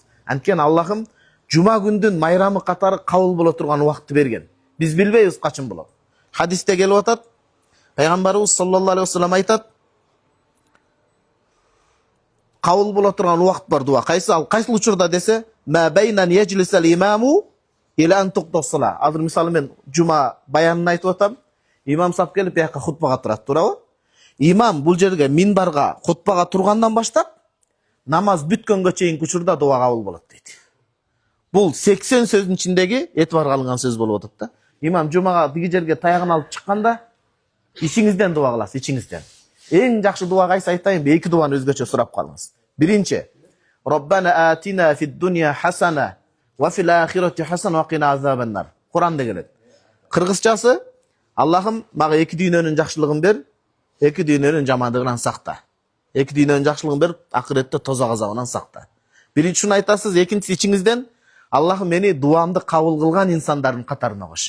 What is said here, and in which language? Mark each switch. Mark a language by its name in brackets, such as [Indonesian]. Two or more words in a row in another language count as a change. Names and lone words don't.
[Kyrgyz] Анткени Аллахым жума күндүн майрамы катары кабыл боло турган убакытты берген. Биз билбейбиз качан болот. Хадисте келип атат, Пайгамбарыбыз [Arabic] صلى الله عليه وسلم [Kyrgyz] айтат, кабыл боло турган убакыт бар дуа. Кайсы учурда десе, [Arabic] ما بين أن يجلس الإمام إلى أن تقضى الصلاة. [Kyrgyz] Азыр мисалы мен жума баянын айтып атам, имам сап келип бияка хутбага турат, туурабы? Имам бул жерге минбарга хутбага тургандан баштап намаз бүткөнгө чейин учурда дуа кабыл болот дейт. Бул 80 сөздүн ичиндеги этибарга алынган сөз болуп атат да. Имам жумага биги жерге таягын алып чыкканда ичиңизден дуа кыласыз, ичиңизден. Эң жакшы дуа кайсы айтайынбы? Эки дуаны өзгөчө сурап калыңыз. Биринчи, [Arabic] ربنا آتنا في الدنيا حسنة وفي الآخرة حسنة وقنا عذاب النار. [Kyrgyz] Куранда келет. Кыргызчасы, Аллахым мага эки дүйнөнүн жакшылыгын бер, эки дүйнөнүн жамандыгынан сакта. Эки дүйнөнүн жакшылыгын бер, акыретте тозак азабынан сакта. Биринчисин айтасыз, экинчиси ичиңизден, Аллахым мени дуамды кабыл кылган инсандардын катарына кош.